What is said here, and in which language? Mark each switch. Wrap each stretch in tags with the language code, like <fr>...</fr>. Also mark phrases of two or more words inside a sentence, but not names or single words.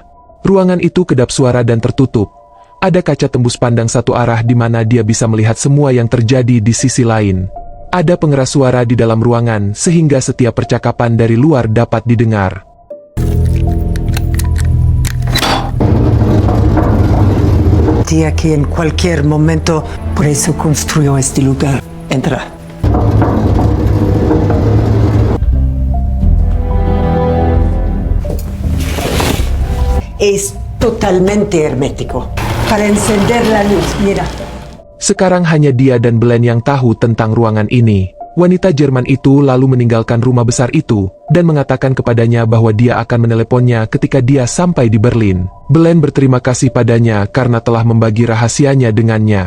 <id>Ruangan itu kedap suara dan tertutup. Ada kaca tembus pandang satu arah di mana dia bisa melihat semua yang terjadi di sisi lain. Ada pengeras suara di dalam ruangan sehingga setiap percakapan dari luar dapat didengar.</id> <es>Dia que en cualquier momento por eso construyó este lugar. Entra. Es totalmente hermético. Para encender la luz, mira.</es> <id>Sekarang hanya dia dan Belen yang tahu tentang ruangan ini. Wanita Jerman itu lalu meninggalkan rumah besar itu, dan mengatakan kepadanya bahwa dia akan meneleponnya ketika dia sampai di Berlin. Belen berterima kasih padanya karena telah membagi rahasianya dengannya.</id>